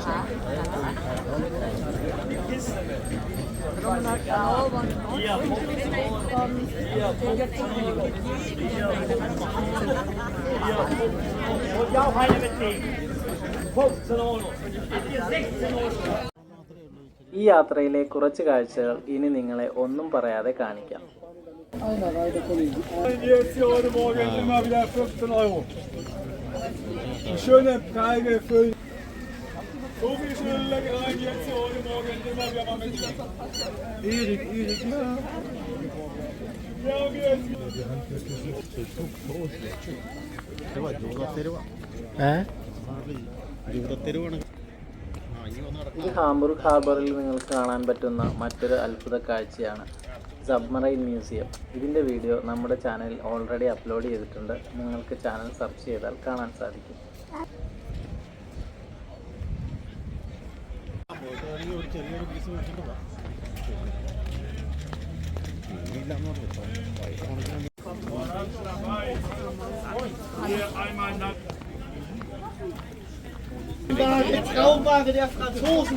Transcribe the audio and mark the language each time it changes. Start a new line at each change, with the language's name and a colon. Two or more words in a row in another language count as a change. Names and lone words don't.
German: Die Kiste mit. Hier, 15 Euro. Hier, 15 Euro. Hier, 15 Euro. Und ja auch eine mitnehmen. 15 Euro. Hier, 16 Euro.
Malayalam: ഈ യാത്രയിലെ കുറച്ച് കാഴ്ചകൾ ഇനി നിങ്ങളെ ഒന്നും പറയാതെ കാണിക്കാം.
German: Jetzt hier heute Morgen immer wieder 15 Euro. Schöne Preise für so viele schöne Leckereien jetzt hier heute Morgen immer wieder mal mit. Erik, ja. Ja,
Malayalam: ഇത് ഹാംബുർഗ് ഹാർബറിൽ നിങ്ങൾക്ക് കാണാൻ പറ്റുന്ന മറ്റൊരു അത്ഭുത കാഴ്ചയാണ്
English: submarine museum.
Malayalam: ഇതിൻ്റെ വീഡിയോ നമ്മുടെ ചാനലിൽ
English: already upload
Malayalam: ചെയ്തിട്ടുണ്ട്. നിങ്ങൾക്ക്
English: channel search
Malayalam: ചെയ്താൽ കാണാൻ സാധിക്കും.
German: Hier einmal nach. Der Traumware der Franzosen.